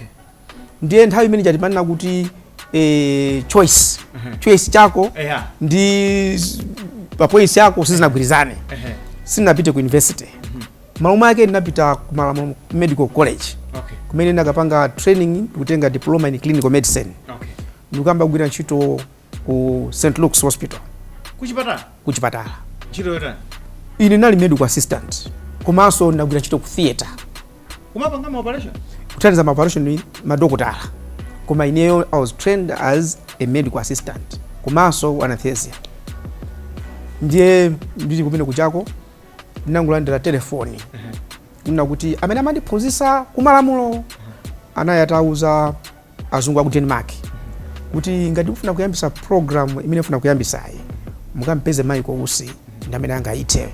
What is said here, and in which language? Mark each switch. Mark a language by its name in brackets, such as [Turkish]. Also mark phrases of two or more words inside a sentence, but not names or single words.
[Nyanja] Ndiye nthawi imene jatimanena kuti choice chako ndi papoinsi yako sizinagwirizane. Sinapite ku university. Malume ake ndinapita ku Malamulo Medical College. [English] Okay. [Nyanja] Kumene ndakapanga training kutenga [English] diploma in clinical medicine. Okay. [Nyanja] Ndikamba kugwira ntchito ku St. Luke's Hospital. Kuchipatala. Ntchito yotani? Ine nali [English] medical assistant. [Nyanja] Komanso ndagwira ntchito ku theater. Kumapanga ma operation? Kuthandiza ma operation ni madokotala. Koma ineyo [English] I was trained as a medical assistant. [Nyanja] Komanso anesthesia. Ndiye ndili kumene kuchako ndinangolandira telefoni. Kuti amene amandiphunzitsa ku Malamulo anayatauza azungu aku Denmark kuti ngati ufuna kuyambisa program imene ufuna kuyambisayi mukampeze Michael Usi ndi amene angayithewe.